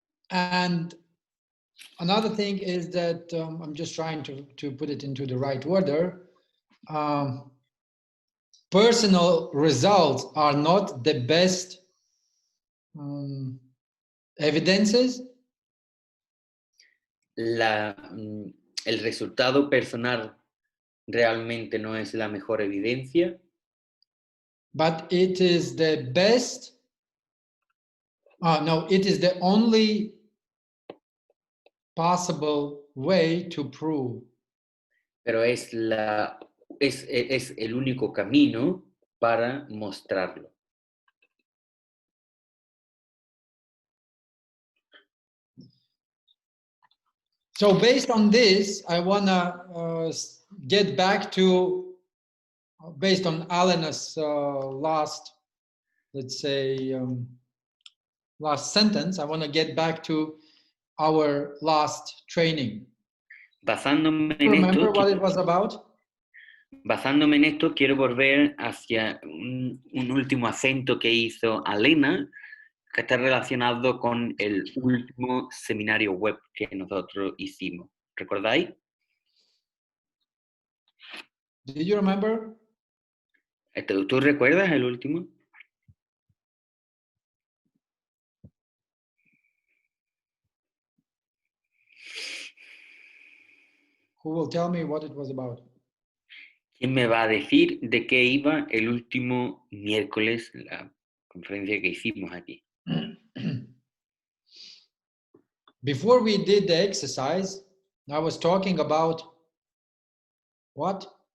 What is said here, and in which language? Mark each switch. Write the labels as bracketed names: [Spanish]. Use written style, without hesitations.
[English] And another thing is that I'm just trying to put it into the right order. Personal results are not the best evidences. [Spanish] El resultado personal realmente no es la mejor evidencia. [English] But it is the best. No, it is the only possible way to prove. [Spanish] Pero es el único camino para mostrarlo. [English] So based on this, I want to get back to, based on Alena's last, let's say, last sentence, I want to get back to our last training. [Spanish] Basándome en [English] Remember [Spanish] esto, [English] what it was about? [Spanish] Basándome en esto, quiero volver hacia un último acento que hizo Alena, que está relacionado con el último seminario web que nosotros hicimos. ¿Recordáis? [English] Did you remember? [Spanish] ¿Tú recuerdas el último? [English] Who will tell me what it was about? [Spanish] ¿Quién me va a decir de qué iba el último miércoles, la conferencia que hicimos aquí? [English] before we did the exercise, I was talking about what?